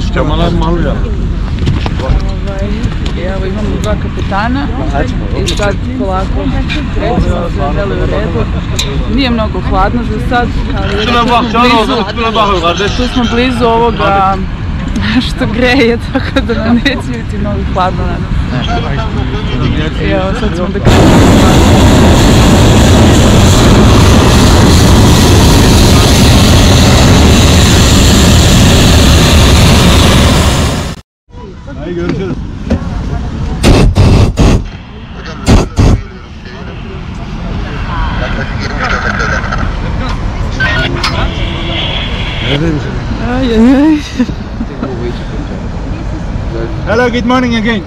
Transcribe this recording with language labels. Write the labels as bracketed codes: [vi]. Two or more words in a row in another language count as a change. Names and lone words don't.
[sr] Evo imamo dva kapetana i sad polako krećemo, sve deli u redu. Nije mnogo hladno za sad, ali tu smo blizu ovoga što greje, tako da nam neće biti mnogo hladno. I evo sad ćemo da krećemo. [tr] Hadi görüşürüz. [en] Hello, good morning again.